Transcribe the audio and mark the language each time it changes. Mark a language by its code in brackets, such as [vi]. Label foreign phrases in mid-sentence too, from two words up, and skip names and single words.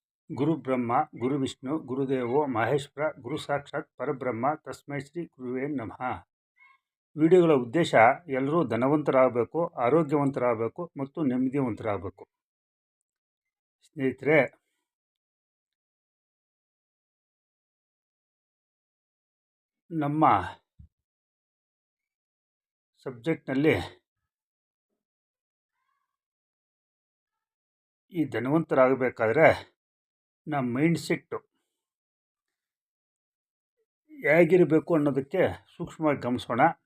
[sa] ಗುರು ಬ್ರಹ್ಮ ಗುರು ವಿಷ್ಣು ಗುರುದೇವೋ ಮಹೇಶ್ವರ ಗುರು ಸಾಕ್ಷಾತ್ ಪರಬ್ರಹ್ಮ ತಸ್ಮೈ ಶ್ರೀ ಗುರುವೇ ನಮಃ. [kn] ವಿಡಿಯೋಗಳ ಉದ್ದೇಶ ಎಲ್ಲರೂ ಧನವಂತರಾಗಬೇಕು, ಆರೋಗ್ಯವಂತರಾಗಬೇಕು ಮತ್ತು ನೆಮ್ಮದಿವಂತರಾಗಬೇಕು. ಸ್ನೇಹಿತರೆ, ನಮ್ಮ ಸಬ್ಜೆಕ್ಟ್ನಲ್ಲಿ ಈ ಧನವಂತರಾಗಬೇಕಾದ್ರೆ ನಮ್ಮ [en] mind set [kn] ಹೇಗಿರಬೇಕು ಅನ್ನೋದಕ್ಕೆ ಸೂಕ್ಷ್ಮವಾಗಿ ಗಮನಿಸೋಣ.